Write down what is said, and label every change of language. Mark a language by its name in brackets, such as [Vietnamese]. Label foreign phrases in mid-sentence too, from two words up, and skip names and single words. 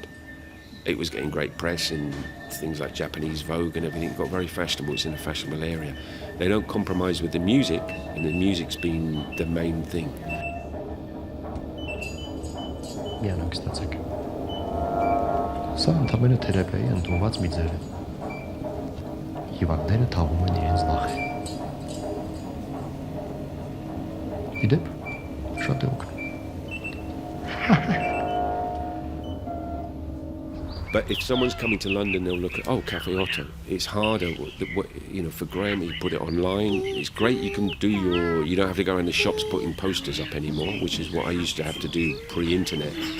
[English] It was getting great press in things like Japanese Vogue and everything. It got very fashionable. It's in a fashionable area. They don't compromise with the music, and the music's been the main thing. 미안하겠다책. [Armenian] Սա ընդամենը թերապիայի ընդունված մի ձև է։ Հիվանդները թաղում են իրենց նախ։ Իդեպ, շատ է օգնում։ [English] But if someone's coming to London, they'll look at, Cafe Otto. It's harder, for Graham, he put it online. It's great, you don't have to go around the shops putting posters up anymore, which is what I used to have to do pre-internet.